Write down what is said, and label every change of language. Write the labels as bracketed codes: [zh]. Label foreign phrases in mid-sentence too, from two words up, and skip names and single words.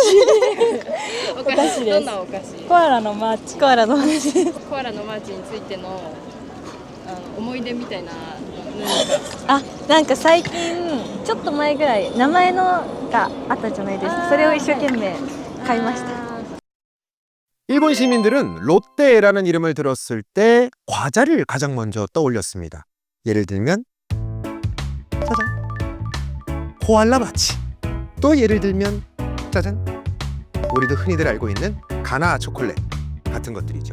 [ja] お菓子です。どんなお菓子？コアラのマーチ。コアラのマーチ。コアラのマーチについての思い出みたいなあ、なんか最近ちょっと前ぐらい名前のがあったじゃないですか。それを一生懸命買いました。 [ko] 일본 시민들은 롯데라는 이름을 들었을 때 과자를 가장 먼저 떠올렸습니다. 예를 들면 짜잔 코알라 마치, 또 예를 들면 짜잔 우리도 흔히들 알고 있는 가나 초콜릿 같은 것들이죠.